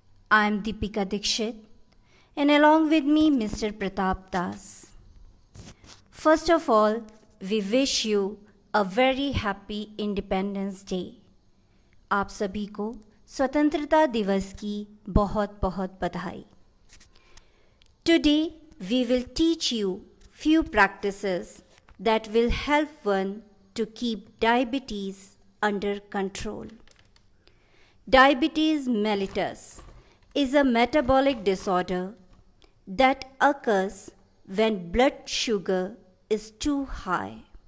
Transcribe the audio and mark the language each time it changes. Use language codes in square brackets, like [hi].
[en] I am Deepika Dikshit and along with me Mr. Pratap Dash. First of all, we wish you a very happy Independence Day. [hi] आप सभी को स्वतंत्रता दिवस की बहुत बहुत बधाई. [en] Today we will teach you few practices that will help one to keep diabetes under control. Diabetes mellitus is a metabolic disorder that occurs when blood sugar is too high.